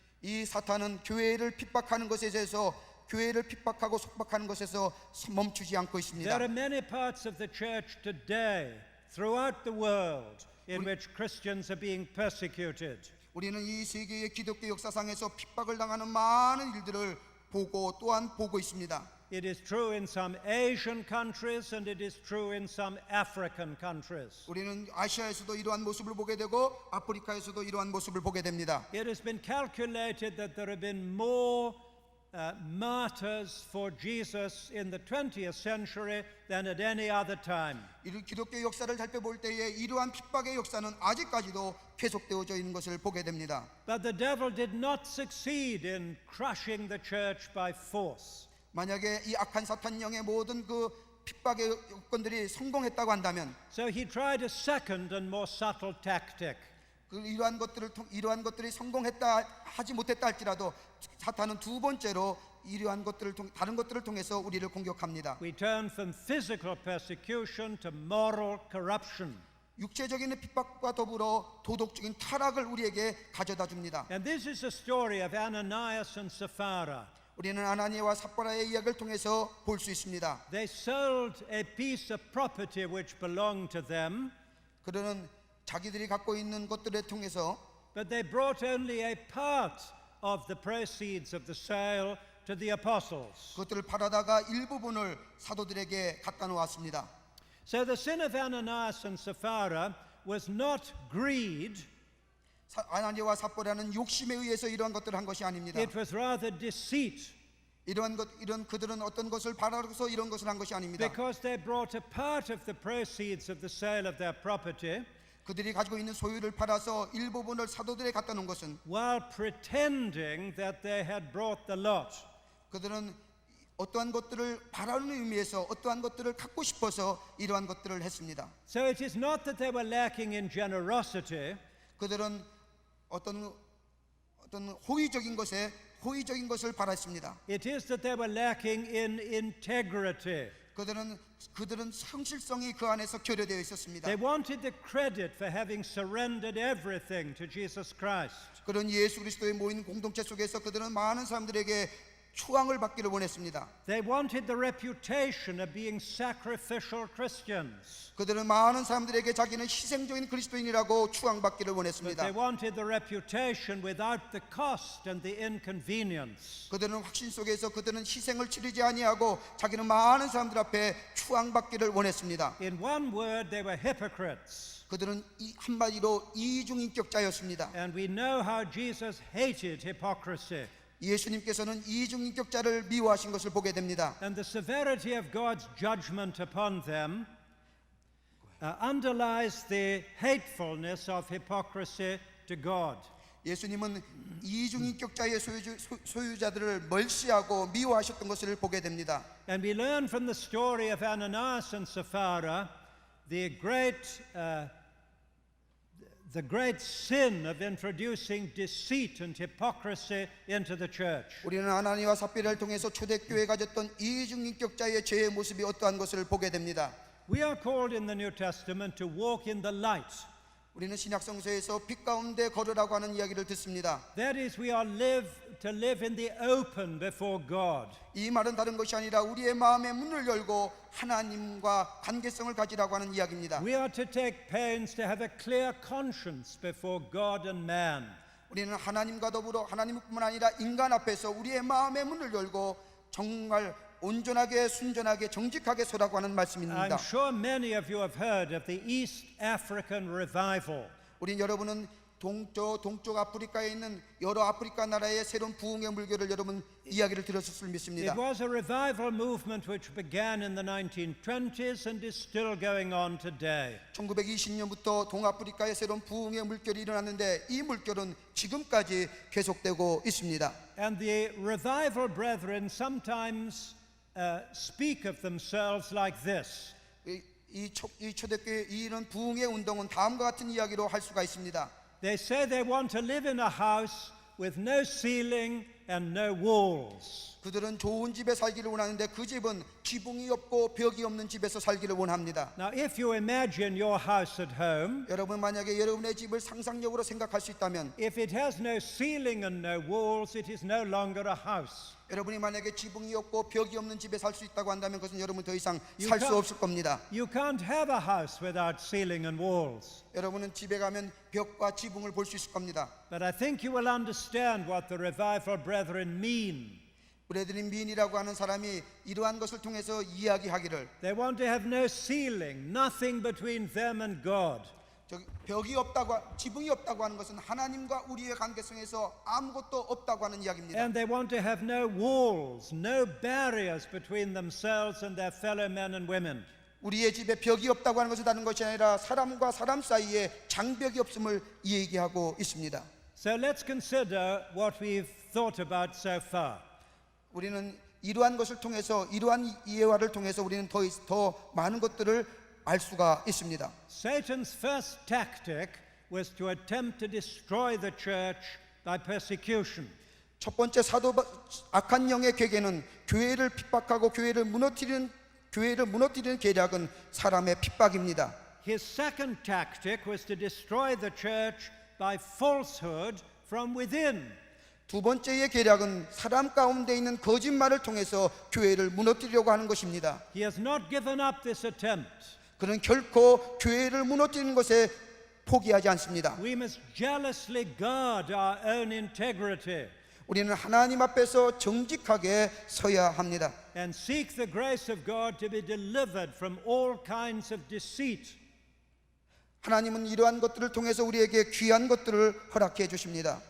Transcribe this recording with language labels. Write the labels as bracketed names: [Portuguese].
[Korean] 이 사탄은 교회를 핍박하는 것에 대해서 교회를 핍박하고 속박하는 것에서 멈추지 않고 있습니다. [English] There are many parts of the church today throughout the world in which Christians are being persecuted. [Korean] 우리는 이 세계의 기독교 역사상에서 핍박을 당하는 많은 일들을 또한 보고 있습니다. [English] It is true in some Asian countries and it is true in some African countries. [Korean] 우리는 아시아에서도 이러한 모습을 보게 되고 아프리카에서도 이러한 모습을 보게 됩니다. [English] It has been calculated that there have been more martyrs for Jesus in the 20th century than at any other time. [Korean] 이 기독교 역사를 살펴볼 때에 이러한 핍박의 역사는 아직까지도 계속되어져 있는 것을 보게 됩니다. [English] But the devil did not succeed in crushing the church by force. [Korean] 만약에 이 악한 사탄 영의 모든 그 핍박의 요건들이 성공했다고 한다면 [English] So he tried a second and more subtle tactic. [Korean] 이러한 것들이 성공했다 하지 못했다 할지라도 사탄은 두 번째로 이러한 것들을 다른 것들을 통해서 우리를 공격합니다. [English] We turn from physical persecution to moral corruption. [Korean] 육체적인 핍박과 더불어 도덕적인 타락을 우리에게 가져다 줍니다. [English] And this is the story of Ananias and Sapphira. [Korean] 우리는 아나니아와 삽바라의 이야기를 통해서 볼 수 있습니다. [English] They sold a piece of property which belonged to them, [Korean] 그들은 자기들이 갖고 있는 것들을 통해서 [English] but they brought only a part of the proceeds of the sale to the apostles. [Korean] 그것들을 팔아다가 일부분을 사도들에게 갖다 놓았습니다. [English] So the sin of Ananias and Sapphira was not greed, [Korean] 아나니아와 삽바라는 욕심에 의해서 이러한 것들을 한 것이 아닙니다. [English] it was rather deceit, [Korean] 이런 그들은 어떤 것을 바라고서 이런 것을 한 것이 아닙니다. [English] because they brought a part of the proceeds of the sale of their property [Korean] 그들이 가지고 있는 소유를 팔아서 일부분을 사도들에 갖다 놓은 것은 [English] while pretending that they had brought the lot. [Korean] 그들은 어떠한 것들을 바라는 의미에서 어떠한 것들을 갖고 싶어서 이러한 것들을 했습니다. [English] So it is not that they were lacking in generosity, [Korean] 그들은 어떤 호의적인 것을 바랐습니다. [English] it is that they were lacking in integrity. [Korean] 그들은 성실성이 그 안에서 결여되어 있었습니다. [English] They wanted the credit for having surrendered everything to Jesus Christ. [Korean] 그런 예수 그리스도의 모인 공동체 속에서 그들은 많은 사람들에게 추앙을 받기를 원했습니다. [English] They wanted the reputation of being sacrificial Christians. [Korean] 그들은 많은 사람들에게 자기는 희생적인 그리스도인이라고 추앙받기를 [English] But [Korean] 원했습니다. [English] they wanted the reputation without the cost and the inconvenience. [Korean] 그들은 확신 속에서 그들은 희생을 치르지 아니하고 자기는 많은 사람들 앞에 추앙받기를 원했습니다. [English] In one word, they were hypocrites. [Korean] 그들은 한마디로 이중인격자였습니다. [English] And we know how Jesus hated hypocrisy. [Korean] 예수님께서는 이중인격자를 미워하신 것을 보게 됩니다. [English] And the severity of God's judgment upon them underlies the hatefulness of hypocrisy to God. [Korean] 예수님은 이중인격자의 소유자들을 멀시하고 미워하셨던 것을 보게 됩니다. [English] And we learn from the story of Ananias and Sapphira the great sin of introducing deceit and hypocrisy into the church. [Korean] 우리는 아나니와 삽비라를 통해서 초대교회에 가졌던 이중인격자의 죄의 모습이 어떠한 것을 보게 됩니다. [English] We are called in the New Testament to walk in the light. [Korean] 우리는 신약성서에서 빛 가운데 걸으라고 하는 이야기를 듣습니다. [English] That is, we are to live in the open before God. [Korean] 이 말은 다른 것이 아니라 우리의 마음의 문을 열고 하나님과 관계성을 가지라고 하는 이야기입니다. [English] We are to take pains to have a clear conscience before God and man. [Korean] 우리는 하나님과 더불어 하나님뿐만 아니라 인간 앞에서 우리의 마음의 문을 열고 정말 온전하게 순전하게 정직하게 서라고 하는 말씀입니다. [English] I'm sure many of you have heard of the East African revival. [Korean] 우린 여러분은 동쪽 아프리카에 있는 여러 아프리카 나라의 새로운 부흥의 물결을 여러분 이야기를 들었을 믿습니다. [English] It was a revival movement which began in the 1920s and is still going on today. [Korean] 1920년부터 동아프리카의 새로운 부흥의 물결이 일어났는데 이 물결은 지금까지 계속되고 있습니다. [English] And the revival brethren sometimes speak of themselves like this. [Korean] 이 초대교회 이런 부흥의 운동은 다음과 같은 이야기로 할 수가 있습니다. [English] They say they want to live in a house with no ceiling and no walls. [Korean] 그들은 좋은 집에 살기를 원하는데 그 집은 지붕이 없고 벽이 없는 집에서 살기를 원합니다. [English] Now, if you imagine your house at home, [Korean] 여러분 만약에 여러분의 집을 상상력으로 생각할 수 있다면 [English] if it has no ceiling and no walls, it is no longer a house. [Korean] 여러분이 만약에 지붕이 없고 벽이 없는 집에 살 수 있다고 한다면 그것은 여러분 더 이상 살 수 없을 겁니다. [English] You can't have a house without ceiling and walls. [Korean] 여러분은 집에 가면 벽과 지붕을 볼 수 있을 겁니다. [English] But I think you will understand what the revival brethren mean. [Korean] 브래들리 민이라고 하는 사람이 이러한 것을 통해서 이야기하기를 [English] They want to have no ceiling, nothing between them and God. [Korean] 벽이 없다고 지붕이 없다고 하는 것은 하나님과 우리의 관계성에서 아무것도 없다고 하는 이야기입니다. [English] And they want to have no walls, no barriers between themselves and their fellow men and women. [Korean] 우리의 집에 벽이 없다고 하는 것은 다른 것이 아니라 사람과 사람 사이에 장벽이 없음을 얘기하고 있습니다. [English] So let's consider what we've thought about so far. [Korean] 우리는 이러한 것을 통해서 이러한 이해화를 통해서 우리는 더 많은 것들을 알 수가 있습니다. [English] Satan's first tactic was to attempt to destroy the church by persecution. [Korean] 첫 번째 악한 영의 계계는 교회를 핍박하고 교회를 무너뜨리는 계략은 사람의 핍박입니다. [English] His second tactic was to destroy the church by falsehood from within. [Korean] 두 번째의 계략은 사람 가운데 있는 거짓말을 통해서 교회를 무너뜨리려고 하는 것입니다. [English] He has not given up this attempt. [Korean] 그는 결코 교회를 무너뜨리는 것에 포기하지 않습니다. [English] We must jealously guard our own integrity [Korean] 우리는 하나님 앞에서 정직하게 서야 합니다. [English] and seek the grace of God to be delivered from all kinds of deceit. [Korean] 하나님은 이러한 것들을 통해서 우리에게 귀한 것들을 허락해 주십니다.